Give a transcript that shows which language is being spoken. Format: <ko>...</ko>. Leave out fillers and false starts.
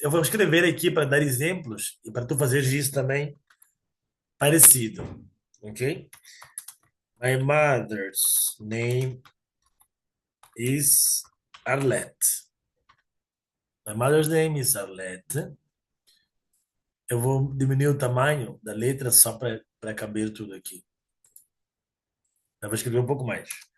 <pt>Eu vou escrever aqui para dar exemplos e para tu fazeres isso também parecido, ok?</pt> <en>My mother's name is Arlette. My mother's name is Arlette.</en> <pt>Eu vou diminuir o tamanho da letra só para caber tudo aqui. Eu vou escrever um pouco mais.</pt>